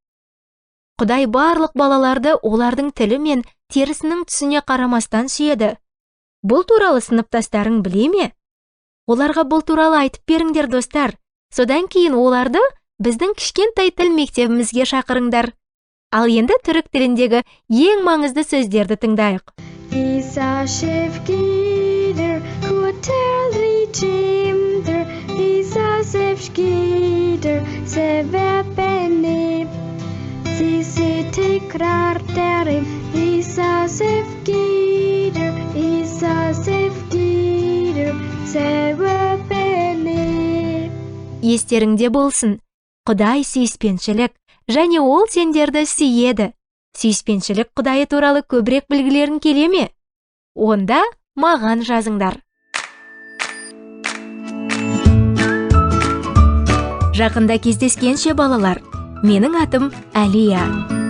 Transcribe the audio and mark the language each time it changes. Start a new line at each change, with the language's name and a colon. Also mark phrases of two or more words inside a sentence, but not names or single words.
Kazakh: Құдай барлық балаларды олардың тілі мен терісінің түсіне қарамастан сүйеді. Бұл туралы сыныптастарың біле ме? Оларға бұл туралы айтып беріңдер, достар. Содан кейін оларды біздің кішкентай тіл мектебімізге шақырыңдар. Ал енді түрік тіліндегі ең маңызды сөздерді тыңдайық.
Turkish: Isa sevgidir, kurtarıcı kimdir. İsa sevgidir, sever beni. Sizi tekrar derim, İsa sevgidir, İsa sevgidir, sever beni.
Kazakh: Естеріңде болсын, Құдай сүйіспеншілік, және ол сендерді сүйеді. Сүйіспеншілік Құдайы туралы көбірек білгілерің келе ме? Онда маған жазыңдар. Жақында кездескенше балалар, менің атым Әлия.